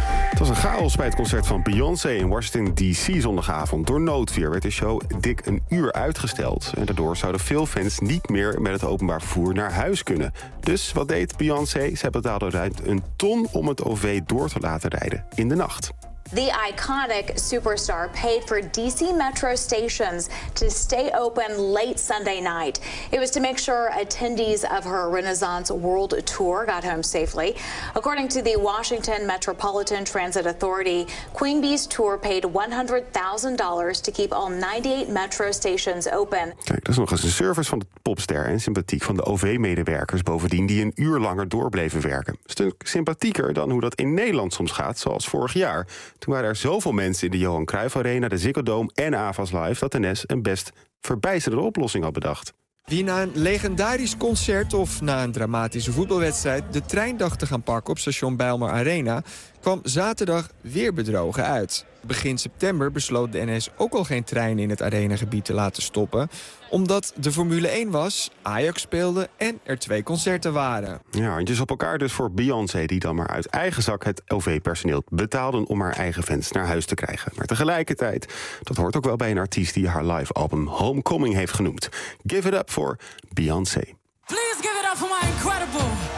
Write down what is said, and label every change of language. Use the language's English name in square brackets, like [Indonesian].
[Dutch] Het was een chaos bij het concert van Beyoncé in Washington D.C. zondagavond. Door noodweer werd de show dik een uur uitgesteld. En daardoor zouden veel fans niet meer met het openbaar vervoer naar huis kunnen. Dus wat deed Beyoncé? Ze betaalde ruim een ton om het OV door te laten rijden in de nacht. [English] The iconic superstar paid for DC Metro stations to stay open late Sunday night. It was to make sure attendees of her Renaissance World Tour got home safely. According to the Washington Metropolitan Transit Authority, Queen Bee's tour paid $100,000 to keep all 98 metro stations open. [Dutch] Kijk, dat is nog eens een service van de popster en sympathiek van de OV-medewerkers bovendien die een uur langer doorbleven werken. Een stuk sympathieker dan hoe dat in Nederland soms gaat, zoals vorig jaar. Toen waren er zoveel mensen in de Johan Cruijff Arena, de Ziggo Dome en AFAS Live dat NS een best verbijsterde oplossing had bedacht. Wie na een legendarisch concert of na een dramatische voetbalwedstrijd de trein dacht te gaan pakken op station Bijlmer Arena, kwam zaterdag weer bedrogen uit. Begin september besloot de NS ook al geen trein in het arenagebied te laten stoppen, omdat de Formule 1 was, Ajax speelde en er twee concerten waren. Ja, handjes op elkaar dus voor Beyoncé, die dan maar uit eigen zak het OV-personeel betaalde om haar eigen fans naar huis te krijgen. Maar tegelijkertijd, dat hoort ook wel bij een artiest die haar live album Homecoming heeft genoemd. [English] Give it up voor Beyoncé. Please give it up for my incredible...